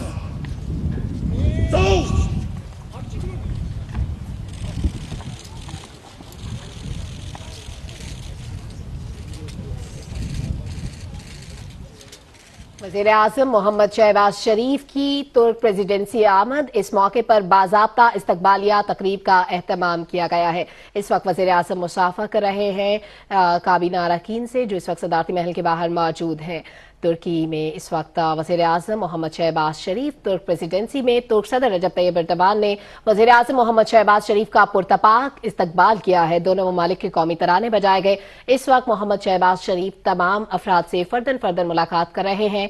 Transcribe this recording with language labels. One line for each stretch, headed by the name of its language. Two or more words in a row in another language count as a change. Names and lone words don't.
Turkish: Sağ ol.
Urdu: وزیر اعظم محمد شہباز شریف کی ترک پریزیڈنسی آمد، اس موقع پر باضابطہ استقبالیہ تقریب کا اہتمام کیا گیا ہے۔ اس وقت وزیر اعظم مصافحہ کر رہے ہیں کابینہ اراکین سے جو اس وقت صدارتی محل کے باہر موجود ہیں۔ ترکی میں اس وقت وزیر اعظم محمد شہباز شریف ترک پریزیڈنسی میں ترک صدر رجب طیب اردوان نے وزیر اعظم محمد شہباز شریف کا پرتپاک استقبال کیا ہے. دونوں ممالک کے قومی ترانے بجائے گئے۔ اس وقت محمد شہباز شریف تمام افراد سے فرداً ملاقات کر رہے ہیں.